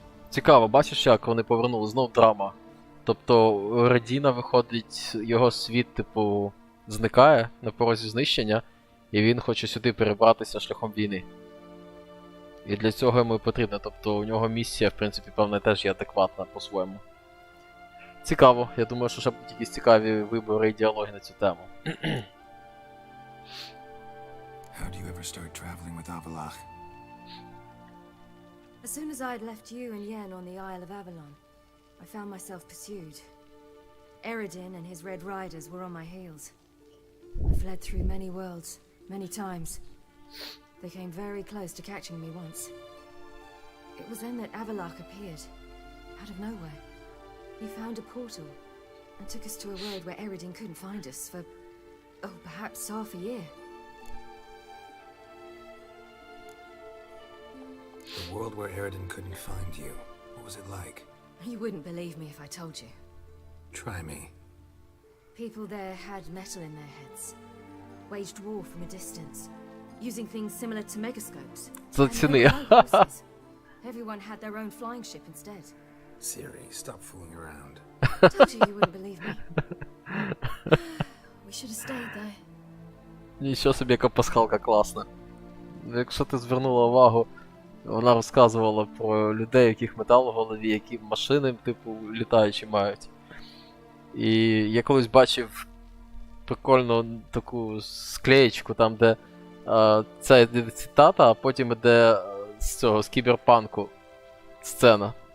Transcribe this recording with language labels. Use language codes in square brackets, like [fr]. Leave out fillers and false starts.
[uk] Цікаво, бачиш, як вони повернули, знов драма. Тобто Редіна виходить, його світ, типу, зникає на порозі знищення, і він хоче сюди перебратися шляхом війни. І для цього йому і потрібно, тобто у нього місія, в принципі, певна, теж є адекватна по-своєму. Цікаво, я думаю, що ще будуть якісь цікаві вибори і діалоги на цю тему. [en] How do you ever start traveling with Avalach? As soon as I'd left you and Yen on the Isle of Avalon, I found myself pursued. Eredin and his Red Riders were on my heels. I fled through many worlds, many times. They came very close to catching me once. It was then that Avalach appeared, out of nowhere. He found a portal and took us to a world where Eredin couldn't find us for, oh, perhaps half a year. The world where Eredin couldn't find you. What was it like? You wouldn't believe me if I told you. Try me. People there had metal in their heads, waged war from a distance, using things similar to megascopes. [uk] Заціни. [en] And there were no horses. Everyone had their own flying ship instead. Siri, stop fooling around. Told you wouldn't believe me. We should have stayed there. [uk] Нічого собі, яка пасхалка класна. Якщо ти звернула увагу, вона розказувала про людей, яких метал у голові, які машини, типу, літаючі мають. І я колись бачив прикольну таку склеєчку, там де це йде цитата, а потім йде з цього, з кіберпанку сцена.